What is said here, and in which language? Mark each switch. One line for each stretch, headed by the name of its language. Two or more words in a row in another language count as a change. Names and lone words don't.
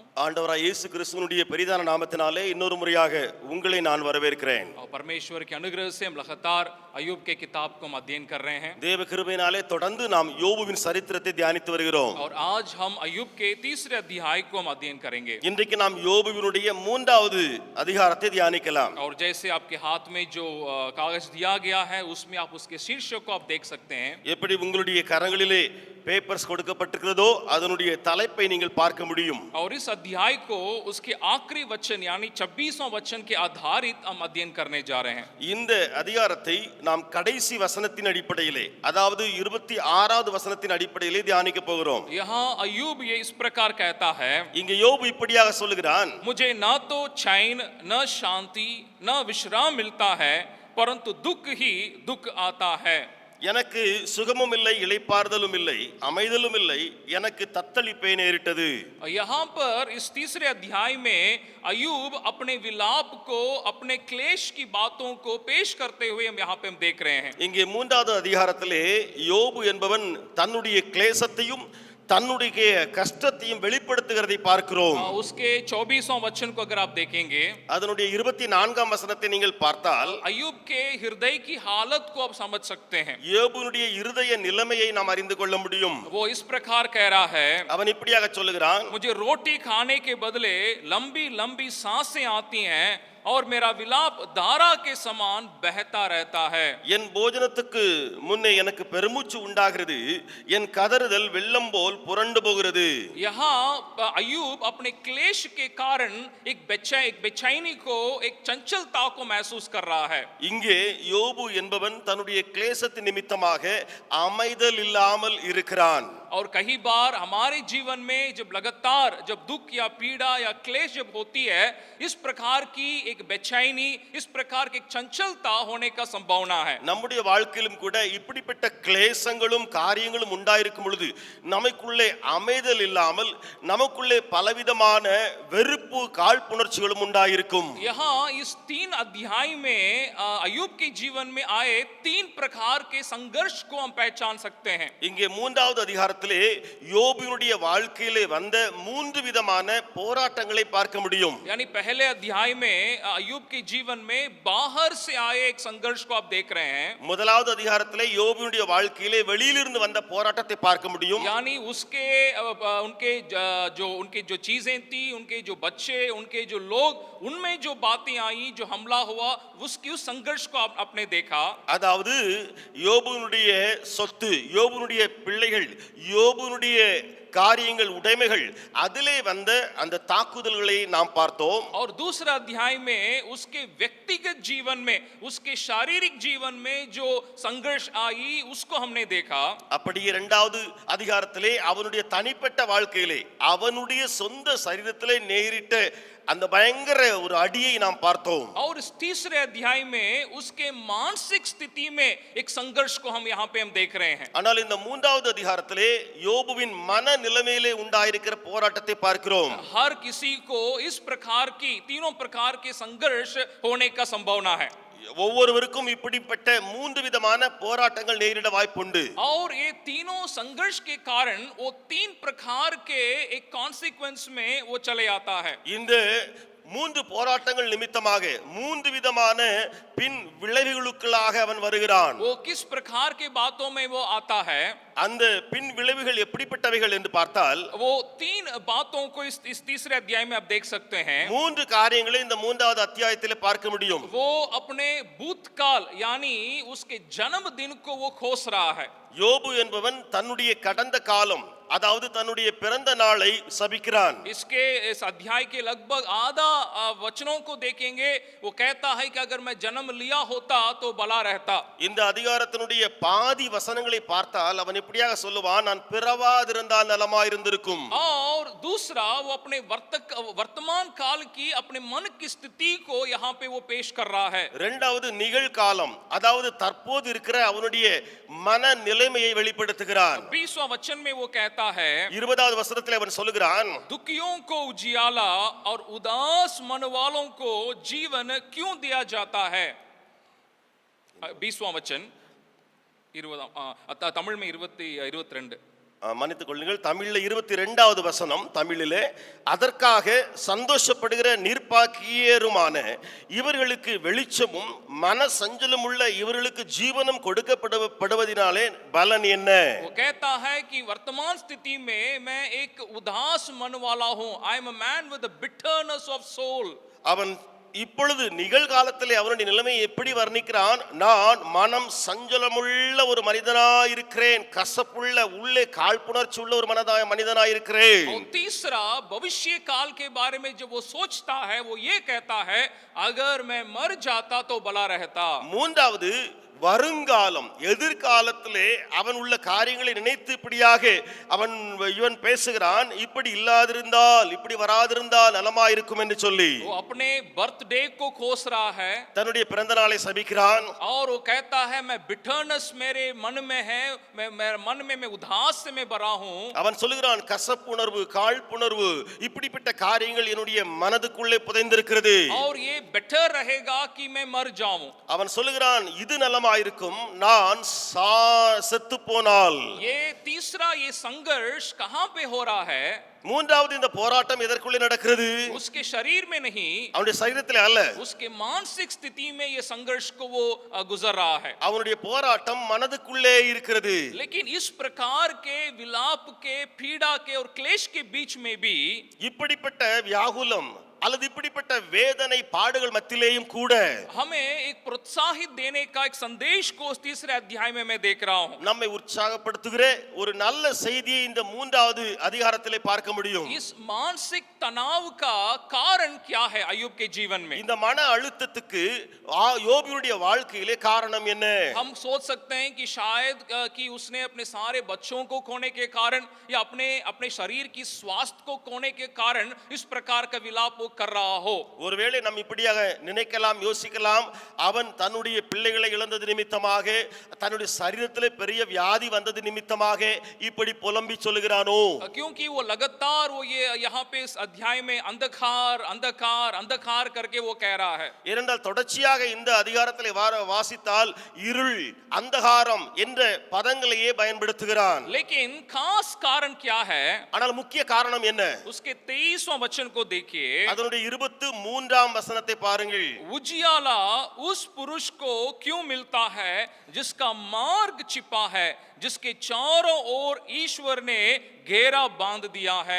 Tamil: ஆண்டவராய் இயேசு கிறிஸ்துவினுடைய பெரிதான நாமத்தினாலே இன்னொரு முறையாக உங்களை நான் வரவேற்கிறேன்।
Hindi: और परमेश्वर के अनुग्रह से हम लगातार अय्यूब के किताब को हम अध्ययन कर रहे हैं।
Tamil: தேவ கிருபையினாலே தொடர்ந்து நாம் யோபுவின் சரித்திரத்தை தியானித்து வருகிறோம்।
Hindi: और आज हम अय्यूब के तीसरे अध्याय को हम अध्ययन करेंगे।
Tamil: இன்றைக்கு நாம் யோபுவினுடைய மூன்றாவது அதிகாரத்தை தியானிக்கலாம்।
Hindi: और जैसे आपके हाथ में जो कागज दिया गया है उसमें आप उसके शीर्षक को आप देख सकते हैं।
Tamil: எப்படி உங்களுடைய கரங்களிலே பேப்பர்ஸ் கொடுக்கப்பட்டிருக்கிறதோ அதனுடைய தலைப்பை நீங்கள் பார்க்க முடியும்।
Hindi: और इस अध्याय को उसके आखिरी वचन यानी 26वां वचन के आधारित हम अध्ययन करने जा रहे हैं।
Tamil: இந்த அதிகாரத்தை நாம் கடைசி வசனத்தின் அடிப்படையிலே, அதாவது 26வது வசனத்தின் அடிப்படையிலே தியானிக்க போகிறோம்।
Hindi: यहाँ अय्यूब ये इस प्रकार कहता है,
Tamil: இங்கே யோபு இப்படியாக சொல்லுகிறான்,
Hindi: मुझे न तो चैन न शांति न विश्राम मिलता है, परंतु दुख ही दुख आता है।
Tamil: எனக்கு சுகமும் இல்லை, இளைப்பாறுதலும் இல்லை, அமைதலும் இல்லை, எனக்கு தத்தளிப்பே நேரிட்டது।
Hindi: यहाँ पर इस तीसरे अध्याय में अय्यूब अपने विलाप को, अपने क्लेश की बातों को पेश करते हुए हम यहाँ पे हम देख रहे हैं।
Tamil: இங்கே மூன்றாவது அதிகாரத்திலே யோபு என்பவன் தன்னுடைய கிளேசத்தையும் தன்னுடைய கஷ்டத்தையும் வெளிப்படுத்துகிறதை பார்க்கிறோம்।
Hindi: उसके 24वां वचन को अगर आप देखेंगे,
Tamil: அதனுடைய 24ஆம் வசனத்தை நீங்கள் பார்த்தால்
Hindi: अय्यूब के हृदय की हालत को आप समझ सकते हैं।
Tamil: யோபுனுடைய இருதய நிலைமையை நாம் அறிந்து கொள்ள முடியும்।
Hindi: वो इस प्रकार कह रहा है,
Tamil: அவன் இப்படியாக சொல்லுகிறான்,
Hindi: मुझे रोटी खाने के बदले लंबी लंबी सांसें आती हैं और मेरा विलाप धारा के समान बहता रहता है।
Tamil: என் போஜனத்துக்கு முன்னே எனக்கு பெருமூச்சு உண்டாகிறது, என் கதறுதல் வெள்ளம் போல் புரண்டு போகிறது।
Hindi: यहाँ अय्यूब अपने क्लेश के कारण एक बेचैनी को, एक चंचलता को महसूस कर रहा है।
Tamil: இங்கே யோபு என்பவன் தன்னுடைய கிளேசத்தின் நிமித்தமாக அமைதல் இல்லாமல் இருக்கிறான்।
Hindi: और कई बार हमारे जीवन में जब लगातार जब दुख या पीड़ा या क्लेश जब होती है, इस प्रकार की एक बेचैनी, इस प्रकार की एक चंचलता होने का संभावना है।
Tamil: நம்முடைய வாழ்க்கையிலும் கூட இப்படிப்பட்ட கிளேசங்களும் காரியங்களும் உண்டாயிருக்கும் பொழுது நமக்குள்ளே அமைதல் இல்லாமல் நமக்குள்ளே பலவிதமான வெறுப்பு காழ்ப்புணர்ச்சிகளும் உண்டாயிருக்கும்।
Hindi: यहाँ इस 3 अध्याय में अय्यूब के जीवन में आए 3 प्रकार के संघर्ष को हम पहचान सकते हैं।
Tamil: இங்கே மூன்றாவது அதிகாரத்திலே அதிகாரத்திலே யோபுவினுடைய வாழ்க்கையிலே வந்த மூன்று விதமான போராட்டங்களை பார்க்க முடியும்.
Hindi: यानी पहले अध्याय में अय्यूब के जीवन में बाहर से आए एक संघर्ष को आप देख रहे हैं.
Tamil: முதலாவது அதிகாரத்திலே யோபுவினுடைய வாழ்க்கையிலே வெளியிலிருந்து வந்த போராட்டத்தை பார்க்க முடியும்.
Hindi: यानी उसके उनके जो चीजें थी, उनके जो बच्चे, उनके जो लोग, उनमें जो बातें आई, जो हमला हुआ, उसकी उस संघर्ष को आपने देखा.
Tamil: அதாவது யோபுவினுடைய சொத்து, யோபுவினுடைய பிள்ளைகள், யோபுவினுடைய காரியங்கள், உடைமைகள், அதிலே வந்த அந்த தாக்குதல்களை நாம் பார்த்தோம்.
Hindi: और दूसरा अध्याय में उसके व्यक्तिगत जीवन में, उसके शारीरिक जीवन में जो संघर्ष आई, उसको हमने देखा.
Tamil: அப்படி இரண்டாவது அதிகாரத்திலே அவனுடைய தனிப்பட்ட வாழ்க்கையிலே அவனுடைய சொந்த சரீரத்திலே நேரிட்ட அந்த பயங்கர ஒரு அடியை நாம் பார்த்தோம்.
Hindi: और इस तीसरे अध्याय में उसके मानसिक स्थिति में एक संघर्ष को हम यहाँ पे हम देख रहे हैं.
Tamil: ஆனால் இந்த மூன்றாவது அதிகாரத்திலே யோபுவின் மன நிலைமையிலே உண்டாயிருக்கிற போராட்டத்தை பார்க்கிறோம்.
Hindi: हर किसी को इस प्रकार की, तीनों प्रकार के संघर्ष होने का संभावना है.
Tamil: ஒவ்வொருவருக்கும் இப்படிப்பட்ட மூன்று விதமான போராட்டங்கள் நேரிட வாய்ப்புண்டு.
Hindi: और ये तीनों संघर्ष के कारण वो तीन प्रकार के एक कॉन्सिक्वेंस में वो चले आता है.
Tamil: இந்த மூன்று போராட்டங்கள் நிமித்தமாக மூன்று விதமான பின் விளைவுகளுக்குள்ளாக அவன் வருகிறான்.
Hindi: वो किस प्रकार के बातों में वो आता है.
Tamil: அந்த பின் விளைவுகள் எப்படிப்பட்டவைகள் என்று பார்த்தால்
Hindi: वो तीन बातों को इस तीसरे अध्याय में आप देख सकते हैं.
Tamil: மூன்று காரியங்களை இந்த மூன்றாவது அத்தியாயத்திலே பார்க்க முடியும்.
Hindi: वो अपने भूतकाल यानी उसके जन्मदिन को वो खोस रहा है.
Tamil: யோபு என்பவன் தன்னுடைய கடந்த காலம், அதாவது தன்னுடைய பிறந்த நாளை சபிக்கிறான்.
Hindi: इसके इस अध्याय के लगभग आधा वचनों को देखेंगे, वो कहता है कि अगर मैं जन्म लिया होता तो भला रहता.
Tamil: இந்த அதிகாரத்தினுடைய பாதி வசனங்களை பார்த்தால் அவன் எப்படியாக சொல்லுவான், நான் பிறவாதிருந்தால் நலமாயிருந்திருக்கும்.
Hindi: और दूसरा वो अपने वर्तमान काल की अपने मन की स्थिति को यहाँ पे वो पेश कर रहा है.
Tamil: இரண்டாவது நிகழ்காலம், அதாவது தற்போது இருக்கிற அவனுடைய மன நிலைமையை வெளிப்படுத்துகிறான்.
Hindi: 20वां वचन में वो कहता है,
Tamil: 20வது வசனத்திலே அவன் சொல்லுகிறான்,
Hindi: दुखियों को उजियाला और उदास मन वालों को जीवन क्यों दिया जाता है. 20वां वचन, 20 तमिழ் में 22
Tamil: மன்னித்துக் கொள்ளுங்கள், தமிழில் 22வது வசனம். தமிழிலே, அதற்காக சந்தோஷப்படுகிற நிர்பாக்கியருமான இவர்களுக்கு வெளிச்சமும் மன சஞ்சலம் உள்ள இவர்களுக்கு ஜீவனும் கொடுக்கப்படுவதினாலே பலன் என்ன?
Hindi: वो कहता है कि वर्तमान स्थिति में मैं एक उदास मन वाला हूं.
English: I am a man with a bitterness of soul.
Tamil: அவன் இப்பொழுது நிகழ்காலத்திலே அவனுடைய நிலைமையை எப்படி வர்ணிக்கிறான், நான் மனம் சஞ்சலமுள்ள ஒரு மனிதனாயிருக்கிறேன், கசப்புள்ள உள்ளே காழ்ப்புணர்ச்சி உள்ள ஒரு மனிதனாயிருக்கிறேன்.
Hindi: और तीसरा भविष्य काल के बारे में जब वो सोचता है, वो ये कहता है अगर मैं मर जाता तो भला रहता.
Tamil: மூன்றாவது வருங்காலம், எதிர்காலத்திலே அவன் உள்ள காரியங்களை நினைத்து இப்படியாக இவன் பேசுகிறான், இப்படி இல்லாதிருந்தால், இப்படி வராதிருந்தால் நலமாயிருக்கும் என்று சொல்லி
Hindi: वो अपने बर्थडे को खोस रहा है.
Tamil: தன்னுடைய பிறந்த நாளை சபிக்கிறான்.
Hindi: और वो कहता है मैं बिटरनेस मेरे मन में है, मैं मन में मैं उदास से मैं भरा हूं.
Tamil: அவன் சொல்லுகிறான், கசப்புணர்வு, காழ்ப்புணர்வு, இப்படிப்பட்ட காரியங்கள் என்னுடைய மனதுக்குள்ளே புதைந்திருக்கிறது.
Hindi: और ये बेटर रहेगा कि मैं मर जाऊं.
Tamil: அவன் சொல்லுகிறான், இது நலமாயிருக்கும் நான் செத்து போனால்.
Hindi: ये तीसरा ये संघर्ष कहां पे हो रहा है.
Tamil: மூன்றாவது இந்த போராட்டம் எதற்குள்ளே நடக்கிறது?
Hindi: उसके शरीर में नहीं,
Tamil: அவனுடைய சரீரத்திலே அல்ல,
Hindi: उसके मानसिक स्थिति में ये संघर्ष को वो गुजर रहा है.
Tamil: அவனுடைய போராட்டம் மனதுக்குள்ளே இருக்கிறது.
Hindi: लेकिन इस प्रकार के विलाप के, पीड़ा के और क्लेश के बीच में भी
Tamil: இப்படிப்பட்ட வியாகுலம் அல்லது இப்படிப்பட்ட வேதனை பாடுகள் மத்தியிலேயும் கூட
Hindi: हमें एक प्रोत्साहित देने का एक संदेश को इस तीसरे अध्याय में मैं देख रहा हूं.
Tamil: நம்மை உற்சாகப்படுத்துகிற ஒரு நல்ல செய்தியை இந்த மூன்றாவது அதிகாரத்திலே பார்க்க முடியும்.
Hindi: इस मानसिक तनाव का कारण क्या है अय्यूब के जीवन में.
Tamil: இந்த மன அழுத்தத்துக்கு யோபுவினுடைய வாழ்க்கையிலே காரணம் என்ன?
Hindi: हम सोच सकते हैं कि शायद कि उसने अपने सारे बच्चों को खोने के कारण या अपने शरीर की स्वास्थ्य को खोने के कारण इस प्रकार का विलाप वो वो कर रहा हो।
Tamil: ஒருவேளை நாம் இப்படியாக நினைக்கலாம், யோசிக்கலாம், அவன் தன்னுடைய பிள்ளைகளை இழந்தது நிமித்தமாக, தன்னுடைய சரீரத்திலே பெரிய வியாதி வந்தது நிமித்தமாக இப்படி புலம்பி சொல்லுகிறானோ?
Hindi: क्योंकि वो लगातार वो ये यहाँ पे इस अध्याय में अंधकार अंधकार अंधकार करके वो कह रहा है।
Tamil: ஏனென்றால் தொடர்ச்சியாக இந்த அதிகாரத்திலே வாசித்தால் இருள், அந்தகாரம் என்ற பதங்களையே பயன்படுத்துகிறான்.
Hindi: लेकिन खास कारण क्या है?
Tamil: ஆனால் முக்கிய காரணம் என்ன?
Hindi: उसके 23वां वचन को देखिए।
Tamil: அதனுடைய 23ஆம் வசனத்தை பாருங்கள்.
Hindi: उजियाला उस पुरुष को क्यों मिलता है जिसका मार्ग छिपा है, जिसके चारों ओर ईश्वर ने घेरा बांध दिया है।